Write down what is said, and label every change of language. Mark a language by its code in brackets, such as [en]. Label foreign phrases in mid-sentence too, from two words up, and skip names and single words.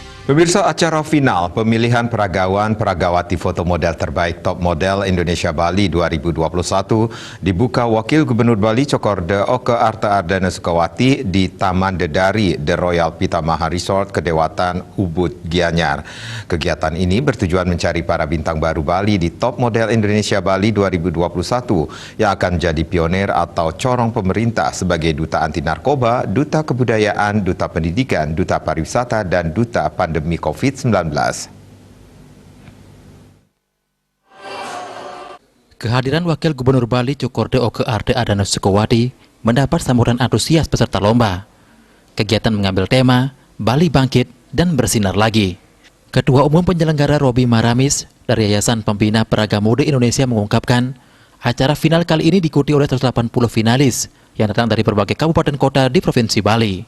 [id] Pemirsa, acara final pemilihan peragawan-peragawati foto model terbaik Top Model Indonesia Bali 2021 dibuka Wakil Gubernur Bali Cokorda Oke Arta Ardana Sukawati di Taman Dedari The Royal Pitamaha Resort Kedewatan Ubud Gianyar. Kegiatan ini bertujuan mencari para bintang baru Bali di Top Model Indonesia Bali 2021 yang akan menjadi pionir atau corong pemerintah sebagai Duta Anti Narkoba, Duta Kebudayaan, Duta Pendidikan, Duta Pariwisata, dan Duta Pandemi COVID-19. Kehadiran Wakil Gubernur Bali Cokorda Oke Arta Ardana Sukawati mendapat sambutan antusias peserta lomba. Kegiatan mengambil tema Bali Bangkit dan Bersinar Lagi. Ketua Umum Penyelenggara Robi Maramis dari Yayasan Pembina Peragamode Indonesia mengungkapkan, acara final kali ini diikuti oleh 180 finalis yang datang dari berbagai kabupaten kota di Provinsi Bali.